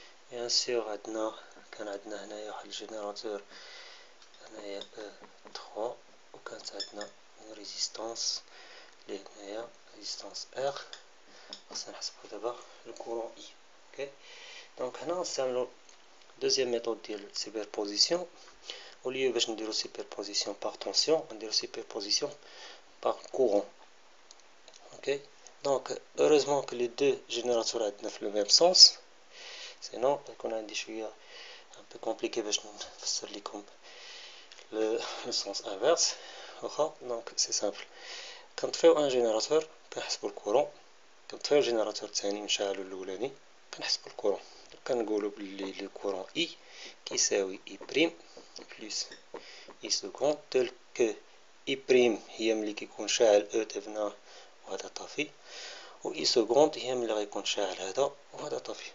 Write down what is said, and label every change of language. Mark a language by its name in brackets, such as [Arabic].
[Arabic] بيان سور عندنا كان عندنا هنايا واحد الجينيراتور هنايا او 3 وكانت عندنا اون ريزيستانس اللي هنايا ريزيستانس ار. خصنا نحسبو دابا الكورون اي. اوكي دونك هنا نستعملو دوزيام ميثود ديال سوبربوزيسيون. [French] au lieu [Arabic] باش نديرو سوبربوزيسيون باغ طونسيون نديرو سوبربوزيسيون باغ كورون. اوكي دونك [French] heureusement que les deux générateurs عندنا في le même sens sinon [Arabic] يكون عندي شويه [French] un peu compliqué [Arabic] باش نفسر لكم [French] le sens inverse. [Arabic] واخا دونك سي سامبل كنطفيو ان جينيراتور كنحسبو الكورون، كنطفيو الجينيراتور الثاني نشعلو الاولاني كنحسبو الكورون. كنقولو بلي لو كورون اي كيساوي اي بريم بلس اي سكوند تل كو اي بريم هي ملي كيكون شاعل او تاعنا وهذا طافي، و اي سكوند هي ملي غيكون شاعل هذا وهذا طافي.